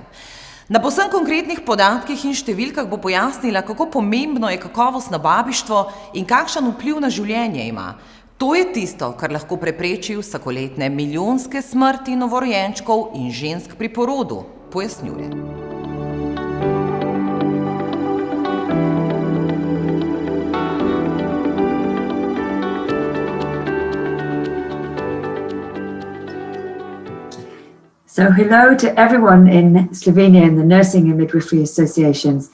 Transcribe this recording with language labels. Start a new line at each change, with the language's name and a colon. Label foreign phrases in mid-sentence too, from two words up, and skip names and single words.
Slovenian: Na povsem konkretnih podatkih in številkah bo pojasnila, kako pomembno je kakovostno babištvo in kakšen vpliv na življenje ima. To je tisto, kar lahko prepreči vsakoletne milijonske smrti novorojenčkov in žensk pri porodu, pojasnjuje.
English: So hello to everyone in Slovenia and the Nursing and Midwifery Associations.